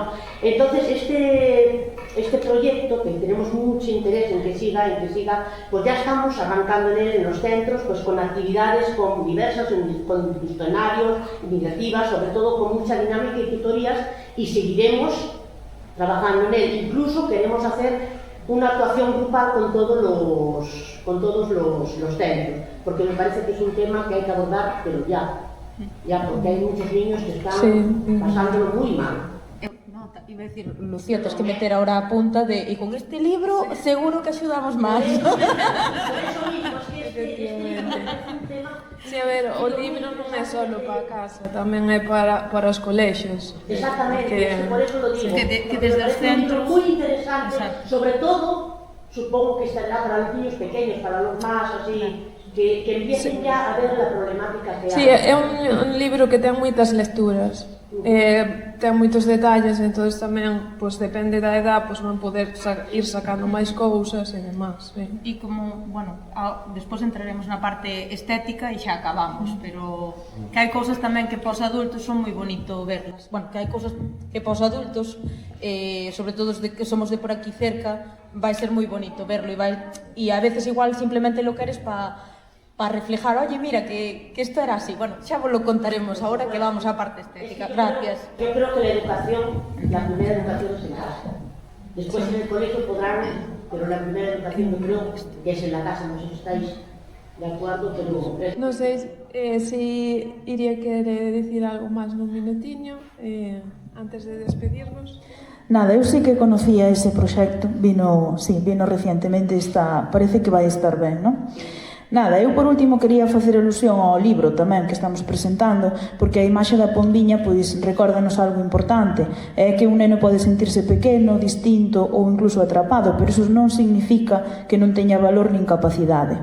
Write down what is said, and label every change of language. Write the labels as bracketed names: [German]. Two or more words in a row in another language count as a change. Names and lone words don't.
[Spanish] Entonces, este proyecto, que tenemos mucho interés en que siga, pues ya estamos arrancando en él en los centros, pues con actividades con diversas, con cuestionarios, iniciativas, sobre todo con mucha dinámica y tutorías, y seguiremos trabajando en él. Incluso queremos hacer una actuación grupal con todos los centros, porque me parece que es un tema que hay que abordar, pero ya, porque hay muchos niños que están pasándolo muy mal. Iba a decir, Lucía, [Galician] tens que meter ahora a punta de, [Spanish] y con este libro seguro que [Galician] axudamos máis. Sí, a ver, o libro non é só para casa, tamén é para os colexios. [Spanish] Exactamente, por eso lo digo. [Galician] Que desde os centros... [Spanish] Muy interesante, sobre todo, supongo que estará para los niños pequeños, para los más así, que empiecen ya a ver la problemática que hai. [Galician] Sí, é un libro que ten moitas lecturas. Ten moitos detalles, entón tamén, pues, depende da edad, pues, van poder ir sacando máis cousas e demás. E como, bueno, despois entraremos na parte estética e xa acabamos, pero que hai cousas tamén que para os adultos son moi bonito verlas. Bueno, que hai cousas que para os adultos, sobre todo os que somos de por aquí cerca, vai ser moi bonito verlo e a veces igual simplemente lo queres para reflejar, [Spanish] oye, mira, que esto era así. [Galician] Bueno, xa vos lo contaremos ahora que vamos á parte estética. [Spanish] Gracias. Yo creo que la educación, la primera educación es en casa. Después en el colegio podrán, pero la primera educación yo creo que es en la casa, no sé si estáis de acuerdo, pero... [Galician] Non sei se Iria quere dicir algo máis nun minutiño, antes de despedirnos. Nada, eu sí que conocía ese proxecto, vino recientemente, parece que vai estar ben, non? Nada, eu por último quería facer alusión ao libro tamén que estamos presentando, porque a imaxe da pombiña pois recórdanos algo importante, é que un neno pode sentirse pequeno, distinto ou incluso atrapado, pero iso non significa que non teña valor nin capacidade.